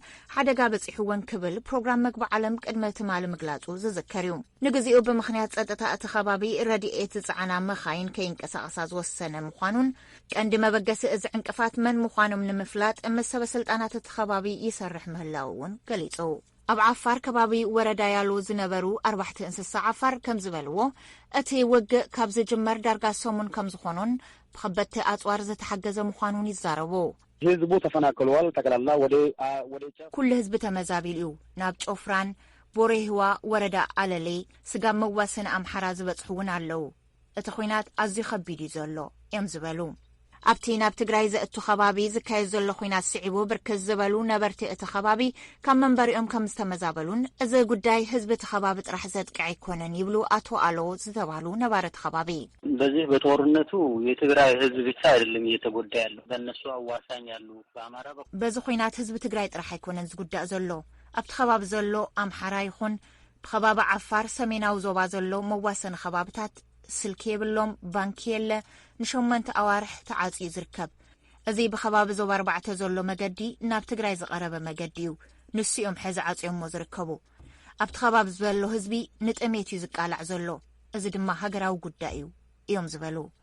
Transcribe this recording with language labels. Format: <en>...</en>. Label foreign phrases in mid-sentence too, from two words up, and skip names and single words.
<ti>ሓደጋ በፂሕወን ክብል ፕሮግራም መግቢ ዓለም ቅድመ ትማሊ ምግላጹ ዝዝከር እዩ። ንግዚኡ ብምኽንያት ጸጥታ እቲ ከባቢ ረድኤት ዝጸዓና መኻይን ከይንቀሳቐሳ ዝወሰነ ምዃኑን ቀንዲ መበገሲ እዚ ዕንቅፋት መን ምዃኖም ንምፍላጥ ምስ ሰበስልጣናት እቲ ከባቢ ይሰርሕ ምህላው እውን ገሊጹ። ኣብ ዓፋር ከባቢ ወረዳ ያሉ ዝነበሩ 4 እንስሳ ዓፋር ከም ዝበልዎ እቲ ውግእ ካብ ዝጅመር ዳርጋ ሰሙን ከም ዝኾኑን ብኸበድቲ ኣጽዋር ዝተሓገዘ ምዃኑን ይዛረቡ።</ti> <am>ህዝቡ ተፈናቅለዋል። ጠቅላላ ወደ</am> <ti>ኩሉ ህዝቢ ተመዛቢሉ እዩ። ናብ ጮፍራን ቦሬህዋ ወረዳ ኣለሌ ስጋብ መዋስን ኣምሓራ ዝበጽሑ እውን ኣለዉ። እቲ ኹናት ኣዝዩ ከቢድ እዩ ዘሎ እዮም ዝበሉ። ኣብቲ ናብ ትግራይ ዘእቱ ከባቢ ዝካየድ ዘሎ ኹናት ስዒቡ ብርክት ዝበሉ ነበርቲ እቲ ከባቢ ካብ መንበሪኦም ከም ዝተመዛበሉን እዚ ጉዳይ ህዝቢ እቲ ከባቢ ጥራሕ ዘጥቅዕ ኣይኮነን ይብሉ አቶ አሎ ዝተባሉ ነባረት ከባቢ።</ti> <am>በዚህ በጦርነቱ የትግራይ ህዝብ ብቻ አይደለም እየተጎዳ ያለው በእነሱ አዋሳኝ ያሉ በአማራ</am> <ti>በዚ ኹናት ህዝቢ ትግራይ ጥራሕ ኣይኮነን ዝጉዳእ ዘሎ ኣብቲ ከባቢ ዘሎ ኣምሓራ ይኹን ብከባቢ ዓፋር ሰሜናዊ ዞባ ዘሎ መዋሰኒ ከባቢታት ስልኪ የብሎም ባንኪ የለ ንሸመንተ ኣዋርሕ ተዓጽዩ ዝርከብ እዚ ብከባቢ ዞባ 4 ዘሎ መገዲ ናብ ትግራይ ዝቐረበ መገዲ እዩ ንስኦም ሕዚ ዓጽዮሞ ዝርከቡ ኣብቲ ከባቢ ዘሎ ህዝቢ ንጥሜት እዩ ዝቃላዕ ዘሎ እዚ ድማ ሃገራዊ ጉዳይ እዩ እዮም ዝበሉ</ti>